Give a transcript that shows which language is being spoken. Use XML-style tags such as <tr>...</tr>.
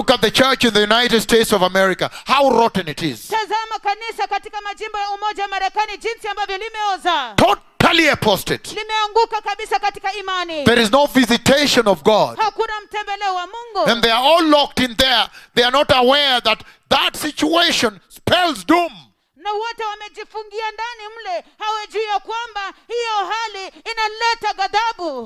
<en>Look at the church in the United States of America, how rotten it is.</en> <sw>Tazama kanisa katika majimbo ya Umoja wa Marekani jinsi ambavyo limeoza.</sw> <en>Totally apostate.</en> <sw>Limeanguka kabisa katika imani.</sw> <en>There is no visitation of God.</en> <sw>Hakuna mtembeleo wa Mungu.</sw> <en>And they are all locked in there. They are not aware that that situation spells doom.</en> <sw>Na wote wamejifungia ndani mle, hawajui ya kwamba hiyo hali inaleta ghadhabu.</sw>